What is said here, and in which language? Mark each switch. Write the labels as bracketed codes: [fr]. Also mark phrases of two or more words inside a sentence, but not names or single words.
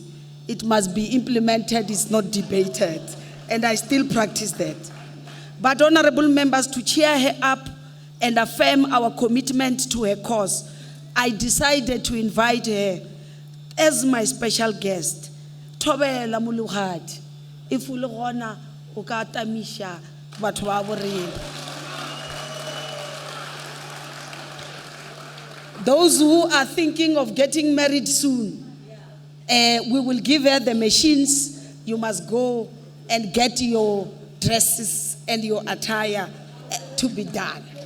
[en] It must be implemented, it's not debated. And I still practice that. But honorable members, to cheer her up and affirm our commitment to her cause, I decided to invite her as my special guest. [nso] Thobela Mologadi, if o le gona o ka atamisha batho ba borena. [en] Those who are thinking of getting married soon, we will give her the machines. You must go and get your dresses and your attire to be done.